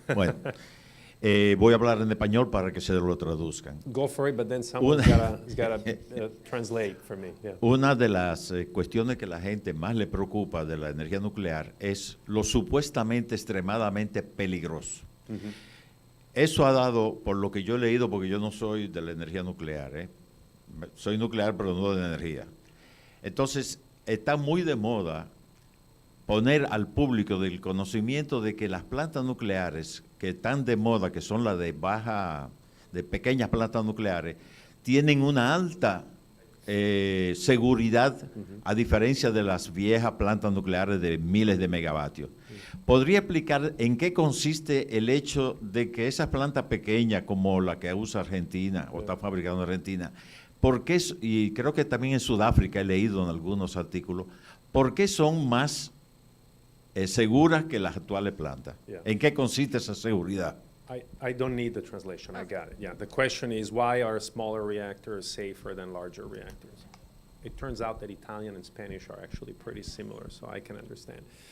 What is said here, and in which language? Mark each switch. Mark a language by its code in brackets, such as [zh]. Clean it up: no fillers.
[es] Bueno, voy a hablar en español para que se lo traduzcan. [en] Go for it, but then someone's got to translate for me. Yeah. [es] Una de las cuestiones que la gente más le preocupa de la energía nuclear es lo supuestamente extremadamente peligroso. Mm-hmm. Eso ha dado, por lo que yo he leído, porque yo no soy de la energía nuclear, soy nuclear pero no de energía. Entonces, está muy de moda poner al público del conocimiento de que las plantas nucleares que están de moda, que son las de pequeñas plantas nucleares, tienen una alta seguridad, a diferencia de las viejas plantas nucleares de miles de megavatios. ¿Podría explicar en qué consiste el hecho de que esas plantas pequeñas, como la que usa Argentina, o está fabricando en Argentina, por qué, y creo que también en Sudáfrica he leído en algunos artículos, por qué son más seguras que las actuales plantas. [en] Yeah. [es] ¿En qué consiste esa seguridad? [en] I don't need the translation. I got it. Yeah. The question is, why are smaller reactors safer than larger reactors? It turns out that Italian and Spanish are actually pretty similar, so I can understand.